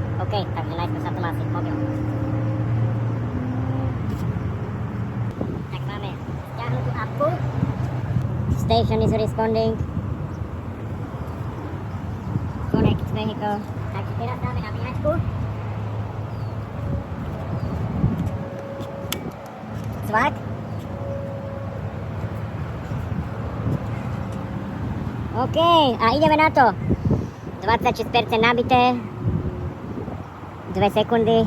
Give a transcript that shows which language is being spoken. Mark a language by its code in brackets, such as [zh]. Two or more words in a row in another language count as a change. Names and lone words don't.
[sk] OK, takže najskôr sa to má asi mobil. Tak máme stiahnutú apku. [en] Station is responding. Connect vehicle. [sk] Takže teraz dáme nabíjačku. Cvak. OK, a ideme na to. 26% nabité. 2 sekundy.